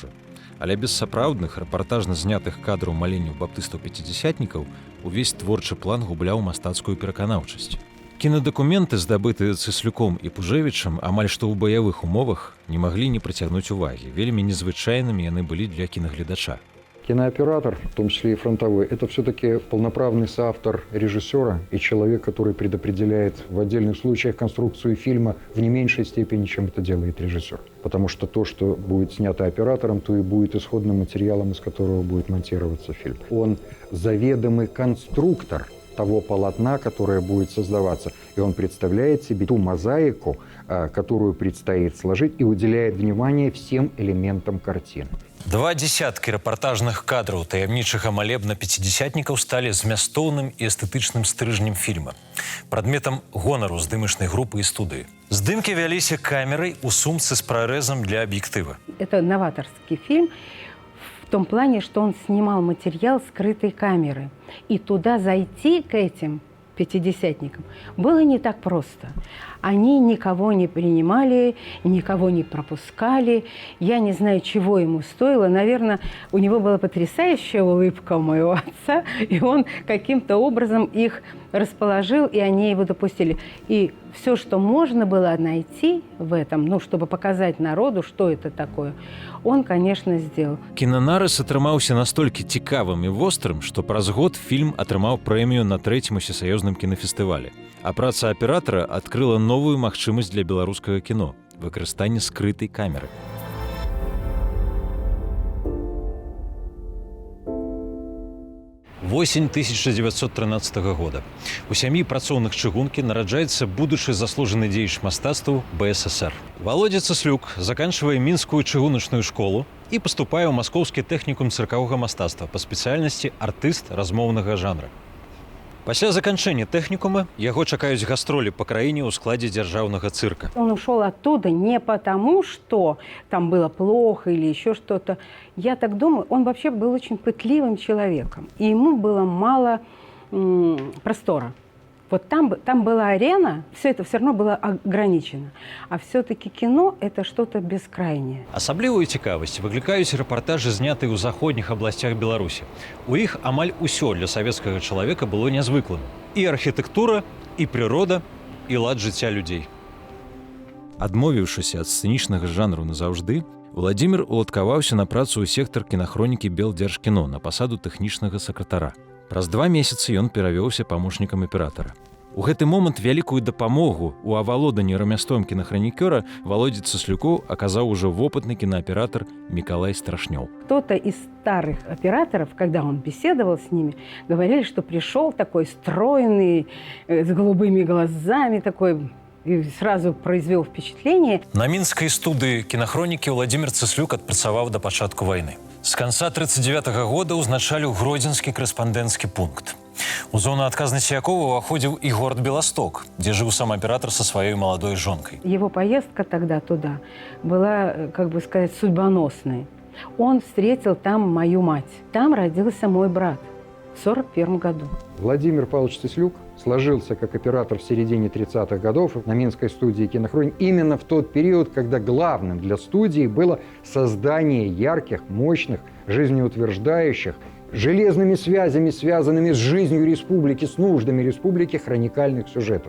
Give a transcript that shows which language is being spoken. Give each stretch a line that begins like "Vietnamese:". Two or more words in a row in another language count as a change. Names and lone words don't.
Belarusian: Але без сапраўдных рэпартажна знятых кадраў маленняў баптыстаў-пяцідзясятнікаў увесь творчы план губляў мастацкую пераканаўчасць. Кінадакументы, здабытыя Цыслюком і Пужэвічам, амаль што ў баявых умовах не маглі не прыцягнуць увагі. Вельмі незвычайнымі яны былі для кінагледача.
Russian: Кинооператор, в том числе и фронтовой, это все-таки полноправный соавтор режиссера и человек, который предопределяет в отдельных случаях конструкцию фильма в не меньшей степени, чем это делает режиссер. Потому что то, что будет снято оператором, то и будет исходным материалом, из которого будет монтироваться фильм. Он заведомый конструктор того полотна, которое будет создаваться. И он представляет себе ту мозаику, которую предстоит сложить, и уделяет внимание всем элементам картины.
Belarusian: 20 рэпартажных кадраў таямнічага малебна пяцідзясятнікаў сталі змястоўным і эстэтычным стрыжнем фільма, прадметам гонару здымачнай групы і студыі. Здымкі вяліся камерай у сумцы з прарэзам для аб'ектыва.
Russian: Это новаторский фильм в том плане, что он снимал материал скрытой камеры. И туда зайти к этим пятидесятникам было не так просто. Они никого не принимали, никого не пропускали. Я не знаю, чего ему стоило. Наверное, у него была потрясающая улыбка у моего отца, и он каким-то образом их расположил, и они его допустили. И все, что можно было найти в этом, ну, чтобы показать народу, что это такое, он, конечно, сделал.
Belarusian: Кінанарыс атрымаўся настолькі цікавым і вострым, што праз год фільм атрымаў прэмію на 3-м усесаюзным кінафестывалі. А праца аператара адкрыла новую магчымасць для беларускага кіно – выкарыстанне скрытай камеры. Восень 1913 года. У сям'і працоўных чыгункі нараджаецца будучы заслужаны дзеяч мастацтваў БССР. Володя Цаслюк заканчвае мінскую чыгуначную школу і паступае ў маскоўскі тэхнікум цыркавога мастацтва па спецыяльнасці артыст размоўнага жанра. Пасля заканчэння тэхнікума яго чакаюць гастролі па краіне ў складзе дзяржаўнага цырка.
Russian: Он ушел оттуда не потому, что там было плохо или еще что-то. Я так думаю, он вообще был очень пытливым человеком. И ему было мало простора. Вот там была арена, все это все равно было ограничено. А все-таки кино – это что-то бескрайнее.
Belarusian: Асаблівую цікавасць выклікаюць рэпартажы, знятыя ў заходніх абласцях Беларусі. У іх амаль усё для савецкага чалавека было нязвыклым. І архітэктура, і прырода, і лад жыцця людзей. Адмовіўшыся ад сцэнічнага жанру назаўжды, Уладзімір уладкаваўся на працу ў сектар кінахронікі Белдзяржкіно на пасаду тэхнічнага сакратара. Праз 2 месяцы ён перавёўся памочнікам аператара. У гэты момант вялікую дапамогу ў авалоданні рамяством кінахранікёра Володзе Цаслюку аказаў ужо вопытны кінааператар Мікалай Страшнёў.
Russian: Кто-то из старых операторов, когда он беседовал с ними, говорили, что пришел такой стройный, с голубыми глазами, такой, и сразу произвел впечатление.
Belarusian: На мінскай студыі кінахронікі Уладзімір Цаслюк адпрацаваў да пачатку вайны. З канца 1939 года ўзначаліў гродзенскі корэспандэнцкі пункт. У зону адказнасці якога ўваходзіў і горад Беласток, дзе жыў сам аператор со сваёй маладой жонкой.
Russian: Его поездка тогда туда была, как бы сказать, судьбоносной. Он встретил там мою мать. Там родился мой брат. в 1941 году. Владимир Павлович Цислюк сложился как оператор в середине 30-х годов на Минской студии кинохроники именно в тот период, когда главным для студии было создание ярких, мощных, жизнеутверждающих, железными связями, связанными с жизнью республики, с нуждами республики, хроникальных сюжетов.